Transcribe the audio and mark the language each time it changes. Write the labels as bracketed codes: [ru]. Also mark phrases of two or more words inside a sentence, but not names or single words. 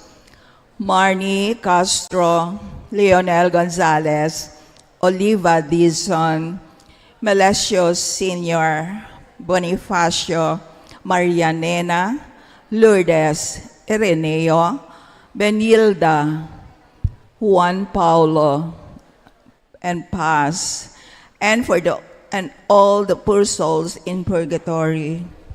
[en] Marnie Castro, Leonel Gonzalez, Oliva Dizon, Melesio Sr., Bonifacio, Marianena, Lourdes Ireneo, Benilda, Juan Paulo, and Paz, and all the poor souls in purgatory.